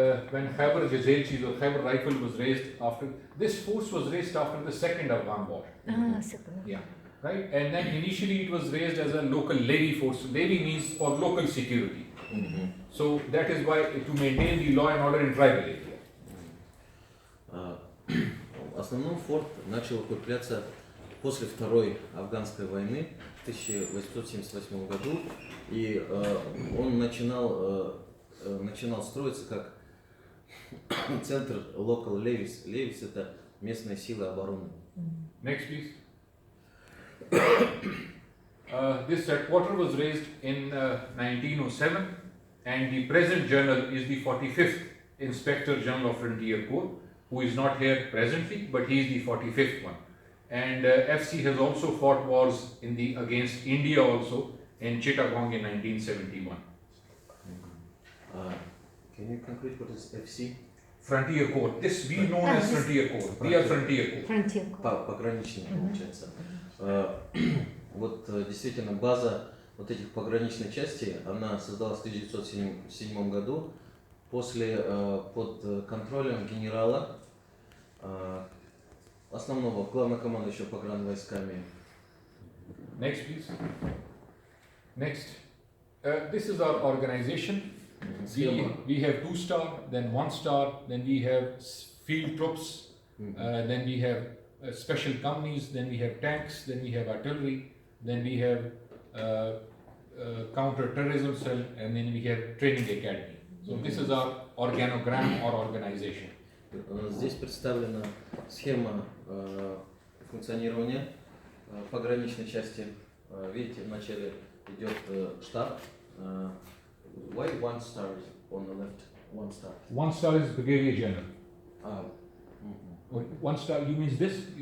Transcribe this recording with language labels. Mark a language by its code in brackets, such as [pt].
[en] when Khyber Jazelchi or Khyber Rifle was raised after, this force was raised after the second Afghan war. Yeah, right? And then initially it was raised as a local levy force. Levy means for local security. So that is why to maintain the law and order in tribal area. [ru] В основном форт начал укрепляться после Второй афганской войны в 1878 году, и он начинал строиться как центр [en] local levies. [ru] Levies — это местные силы обороны. [en] Next, please. This headquarter was raised in 1907, and the present general is the 45th Inspector General of Frontier Corps, who is not here presently, but he is the 45th one. And FC has also fought wars against India also in Chittagong in 1971. Can you conclude what is FC? Frontier Corps. This we know as Frontier Corps. We are Frontier Corps. [ru] Пограничник, получается. Вот действительно база вот этих пограничной части, она создалась в 1907 году под контролем генерала, основного главнокомандующего погранвойсками. [en] Next, please. Next. This is our organization. We have 2-star, then 1-star, then we have field troops, then we have special companies, then we have tanks, then we have artillery, then we have counter-terrorism cell, and then we have training academy. So this is our organogram or organization. [ru] Здесь представлена схема функционирования пограничной части. Видите, вначале идет штаб. [en] Why 1-star is on the left? 1-star. 1-star is brigadier general. 1-star, you means this?